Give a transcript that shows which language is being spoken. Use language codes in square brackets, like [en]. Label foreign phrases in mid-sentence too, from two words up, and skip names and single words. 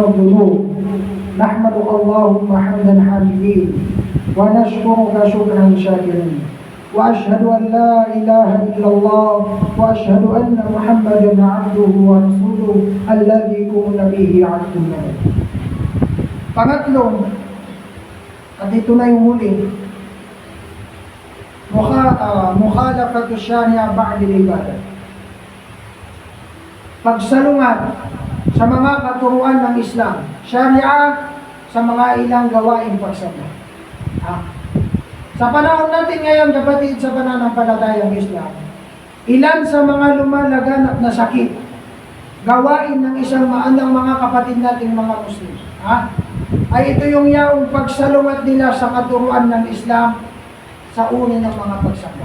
[ar] الذنوب نحمدك اللهم حمدا حامدين ونشكرك شكرا شاكرين واشهد ان لا اله الا الله واشهد ان محمدا عبده ورسوله الذي كن به عبد الله. [tl] Pangatlong, at ito na yung huli, [ar] مخالفة الشريعة بعد العبادة. [tl] Pagsalungat sa mga katuruan ng Islam, syari'a sa mga ilang gawaing pagsamba. Sa panahon natin ngayon, kapatid, sa pananampalatayang Islam, ilan sa mga lumalaganap na sakit, gawain ng isang maanang mga kapatid nating mga Muslim, ay ito yung yaong pagsalungat nila sa katuruan ng Islam sa uri ng mga pagsamba.